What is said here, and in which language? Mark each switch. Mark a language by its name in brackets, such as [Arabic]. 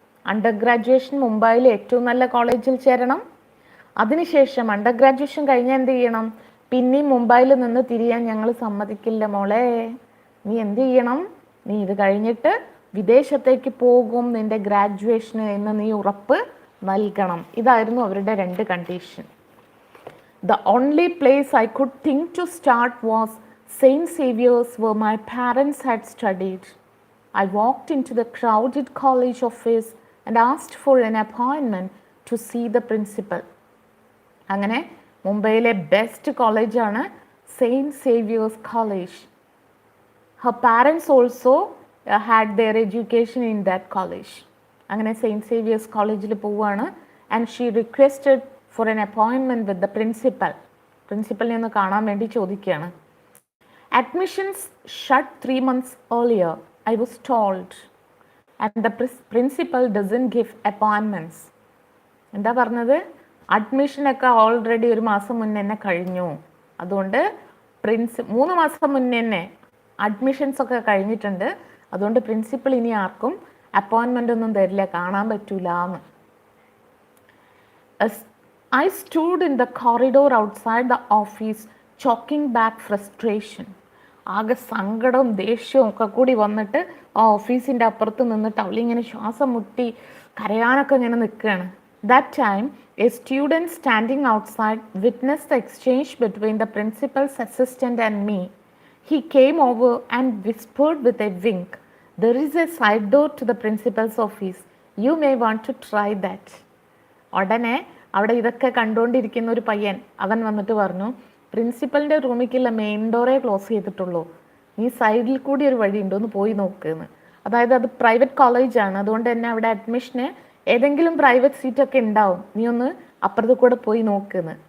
[Malayalam] Under graduation മുംബൈയിലെ ഏറ്റവും നല്ല കോളേജിൽ ചേരണം. അതിനുശേഷം അണ്ടർ ഗ്രാജുവേഷൻ കഴിഞ്ഞാൽ എന്ത് ചെയ്യണം? പിന്നെയും മുംബൈയിൽ നിന്ന് തിരിയാൻ ഞങ്ങൾ സമ്മതിക്കില്ല മോളെ. നീ എന്ത് ചെയ്യണം? നീ ഇത് കഴിഞ്ഞിട്ട് വിദേശത്തേക്ക് പോകും നിന്റെ ഗ്രാജുവേഷന് എന്ന് നീ ഉറപ്പ് നൽകണം. ഇതായിരുന്നു അവരുടെ 2 condition. [English] The only place I could think to start was St. Xavier's, where my parents had studied. I walked into the crowded college office and asked for an appointment to see the principal. [Malayalam] അങ്ങനെ മുംബൈയിലെ best കോളേജാണ് saint Xavier's college. [English] Her parents also had their education in that college. [Malayalam] അങ്ങനെ saint Xavier's കോളേജിൽ പോവുകയാണ്. [English] And she requested for an appointment with the principal. [Malayalam] പ്രിൻസിപ്പലിനെ ഒന്ന് കാണാൻ വേണ്ടി ചോദിക്കുകയാണ്. [English] Admissions shut 3 months earlier, I was told, and the principal doesn't give appointments. [Malayalam] എന്താ പറഞ്ഞത്? അഡ്മിഷനൊക്കെ already 1 മാസം മുന്നേ തന്നെ കഴിഞ്ഞു, അതുകൊണ്ട് 3 മാസം മുന്നേ തന്നെ അഡ്മിഷൻസ് ഒക്കെ കഴിഞ്ഞിട്ടുണ്ട്, അതുകൊണ്ട് പ്രിൻസിപ്പൽ ഇനി ആർക്കും അപ്പോയിൻമെൻ്റ് ഒന്നും തരില്ല, കാണാൻ പറ്റൂല എന്ന്. [English] I stood in the corridor outside the office, choking back frustration. [Malayalam] ആകെ സങ്കടവും ദേഷ്യവും ഒക്കെ കൂടി വന്നിട്ട് ആ ഓഫീസിൻ്റെ അപ്പുറത്ത് നിന്നിട്ട് അവളിങ്ങനെ ശ്വാസം മുട്ടി കരയാനൊക്കെ ഇങ്ങനെ നിൽക്കുകയാണ്. [English] That time, a student standing outside witnessed the exchange between the principal's assistant and me. He came over and whispered with a wink, "There is a side door to the principal's office. You may want to try that." [Malayalam] ഉടനെ അവിടെ ഇതൊക്കെ കണ്ടുകൊണ്ടിരിക്കുന്ന ഒരു പയ്യൻ അവൻ വന്നിട്ട് പറഞ്ഞു, പ്രിൻസിപ്പലിൻ്റെ റൂമിലേക്കുള്ള main ഡോറേ close ചെയ്തിട്ടുള്ളൂ, നീ സൈഡിൽ കൂടി ഒരു വഴിയുണ്ട്, ഒന്ന് പോയി നോക്കുന്ന്. അതായത് അത് പ്രൈവറ്റ് കോളേജാണ്, അതുകൊണ്ട് തന്നെ അവിടെ അഡ്മിഷന് ഏതെങ്കിലും പ്രൈവറ്റ് സീറ്റൊക്കെ ഉണ്ടാവും, നീ ഒന്ന് അപ്പുറത്ത് കൂടെ പോയി നോക്കുന്ന്.